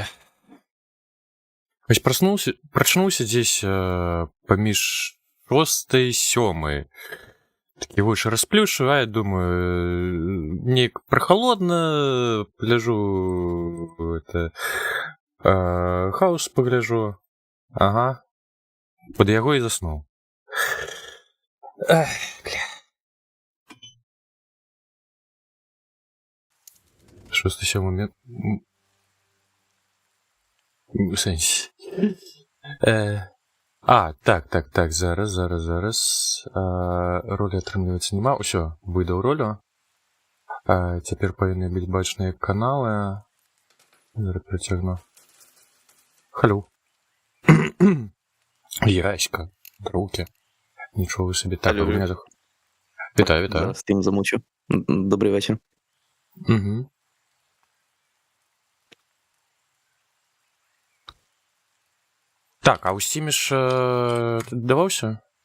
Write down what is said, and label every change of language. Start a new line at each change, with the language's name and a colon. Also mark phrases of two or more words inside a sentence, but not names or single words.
Belarusian: Вось прачнуўся здесь паміж 6 і 7. Такі вочы расплюшу, я думаю, неяк прохалодна, пагляжу, хаус пагляжу. Ага. Пад яго і заснуў. Ах, бля. 6-7 момент. У сенсі. Так, зараз. Ролі атрымліваецца нема. Усё, выдаў ролю. Цяпер павінны быць бачныя каналы. Зараз прыцягну. Халю. Яська. Другі.
Ukrainian: Нічого собі. Так, у мене заход. Вітаю. Зараз тим замучу. Добрий вечір. Угу. Так, а у Steam ж ти додавався?